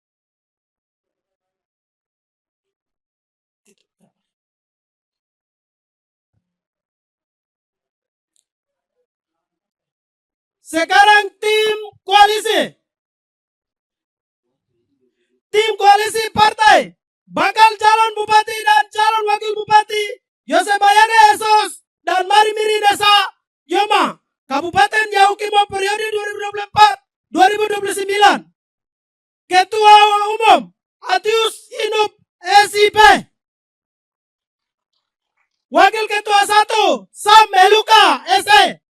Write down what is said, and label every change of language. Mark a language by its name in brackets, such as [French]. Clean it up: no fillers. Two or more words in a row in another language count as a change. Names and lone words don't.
[Indonesian] Sekarang tim koalisi. Tim koalisi partai bakal calon bupati dan calon wakil bupati Yosef Bayaga Esos dan Mari Miri Desa Yoma, Kabupaten Yahukimo periode 2024-2029. Ketua Umum Atius Inup SIP. Wakil Ketua 1 Sam Eluka SE.